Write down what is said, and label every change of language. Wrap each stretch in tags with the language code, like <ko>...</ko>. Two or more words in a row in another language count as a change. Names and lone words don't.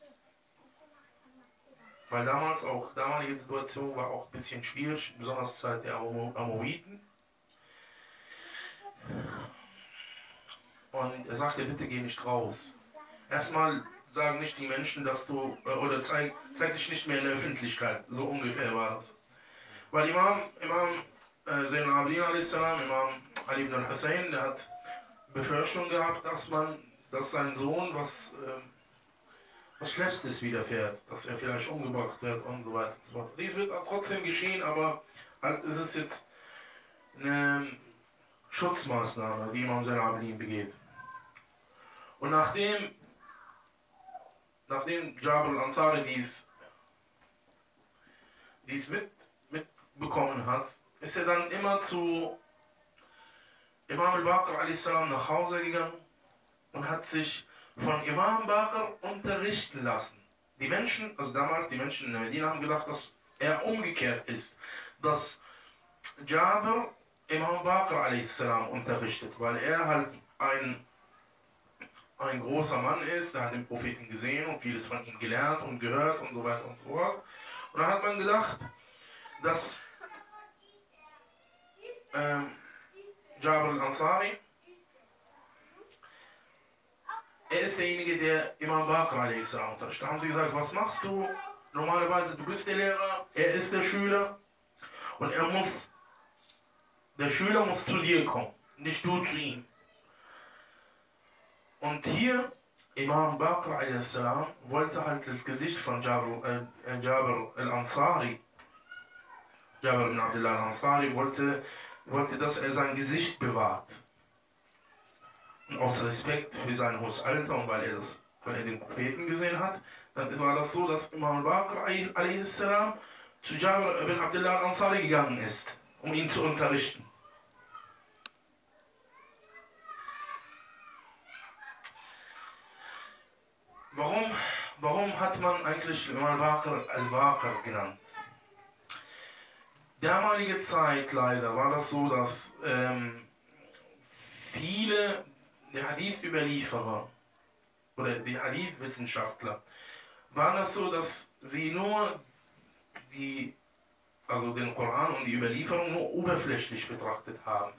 <de>Weil damalige Situation war auch ein bisschen schwierig, besonders zur Zeit der Amoriten. Und er sagte, bitte geh nicht raus. Erstmal sagen nicht die Menschen, dass du, oder zeig dich nicht mehr in der Öffentlichkeit. So ungefähr war das. Weil Imam Zayn al-Abidin a.s., Imam Ali ibn al-Hussein, der hat Befürchtung gehabt, dass sein Sohn was Schlechtes widerfährt, dass er vielleicht umgebracht wird und so weiter und so fort. Dies wird auch trotzdem geschehen, aber halt ist es jetzt eine Schutzmaßnahme, die Imam Zayn al-Abidin begeht. Und nachdem Jabir al-Ansari dies mitbekommen hat, ist er dann immer zu Imam Al Baqir a.s. nach Hause gegangen und hat sich von Imam Baqir unterrichten lassen. Die Menschen, also damals die Menschen in der Medina, haben gedacht, dass er umgekehrt ist, dass Jabir Imam Baqir a.s. unterrichtet, weil er halt ein großer Mann ist, der hat den Propheten gesehen und vieles von ihm gelernt und gehört und so weiter und so fort. Und dann hat man gedacht, dass Jabir al-Ansari, er ist derjenige, der Imam Baqir a.s. unterrichtet. Da haben sie gesagt, was machst du? Normalerweise, du bist der Lehrer, er ist der Schüler und der Schüler muss zu dir kommen, nicht du zu ihm. Und hier, Imam Baqir a.s. wollte halt das Gesicht von Jabir al-Ansari, Jabir ibn Abdullah al-Ansari, wollte, dass er sein Gesicht bewahrt. Und aus Respekt für sein hohes Alter und weil er den Propheten gesehen hat, dann war das so, dass Imam Baqir a.s. zu Jabir ibn Abdullah al-Ansari gegangen ist, um ihn zu unterrichten. Warum hat man eigentlich Imam Al-Baqir al-Baqir genannt? Damalige Zeit leider war das so, dass viele der Hadith-Überlieferer oder die Hadith-Wissenschaftler waren das so, dass sie nur den Koran und die Überlieferung nur oberflächlich betrachtet haben.</de>